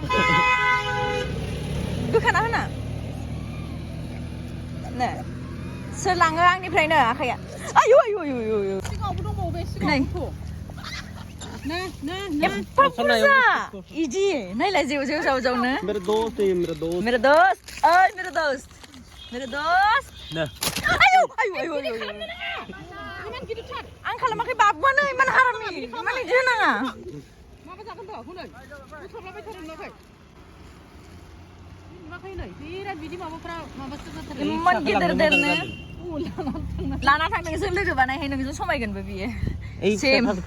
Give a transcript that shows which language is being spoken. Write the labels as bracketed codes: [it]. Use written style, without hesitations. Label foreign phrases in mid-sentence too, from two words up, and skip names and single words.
[brx] बोखाना होना नै सोर लाङो आंनिफ्रायनो आखाइया आयु आयु आयु आयु सिगाङावबो दंबावो बे सिगाङावथ' एफा बुरजा इदि नायलाय जेव जेव जाव जावनो [hi] मेरा दोस्त ओइ मेरा दोस्त [brx] आयु आयु आयु आयु आं खालामाखै बाबुआनो इमान हारामि इमान इदि होनाङा माबा जागोन दा हनै बुथारलाबाय थारो नुवाखै नुवाखै नै बिराद बिदि माबाफ्रा माबासो जाथारो इमान गेदेर देरनो लाना थां नोंजों लोगो बानायहै नोंजों समायगोनबो बियो सेम